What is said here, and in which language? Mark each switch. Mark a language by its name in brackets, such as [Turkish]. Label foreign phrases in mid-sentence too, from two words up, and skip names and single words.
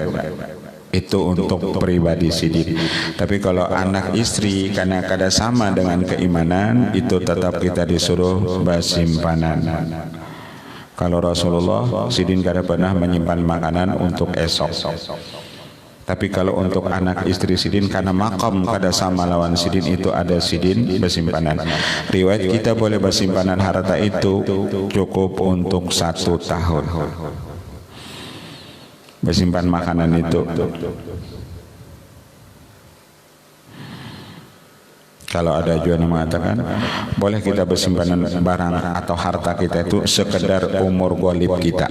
[Indonesian] Itu untuk pribadi sidin. Tapi kalau anak istri karena kada sama dengan keimanan, itu tetap kita disuruh bersimpanan. Kalau Rasulullah sidin kada pernah menyimpan makanan untuk esok. Tapi kalau untuk anak istri sidin karena makam kada sama lawan sidin, itu ada sidin bersimpanan. Riwayat kita boleh bersimpanan harta itu cukup untuk 1 tahun. Bersimpan makanan itu. Kalau ada juga yang mengatakan boleh kita bersimpanan barang atau harta kita itu sekedar umur ghalib kita.